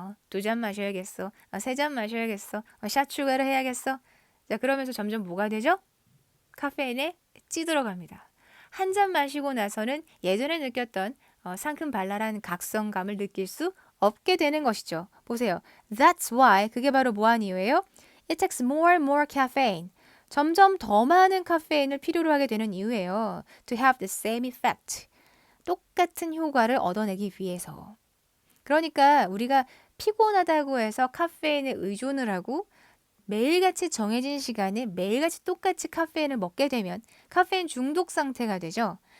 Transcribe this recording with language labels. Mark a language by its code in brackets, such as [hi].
[ko] 2잔 마셔야겠어. 3잔 마셔야겠어. 샷 추가를 해야겠어. 자, 그러면서 점점 뭐가 되죠? 카페인에 찌들어갑니다. 한 잔 마시고 나서는 예전에 느꼈던 상큼발랄한 각성감을 느낄 수 없게 되는 것이죠. 보세요. [en] That's why [ko] 그게 바로 뭐한 이유예요? [en] It takes more and more caffeine. [ko] 점점 더 많은 카페인을 필요로 하게 되는 이유예요. [en] To have the same effect. [ko] 똑같은 효과를 얻어내기 위해서. 그러니까 우리가 피곤하다고 해서 카페인에 의존을 하고 매일같이 정해진 시간에 매일같이 똑같이 카페인을 먹게 되면 카페인 중독 상태가 되죠.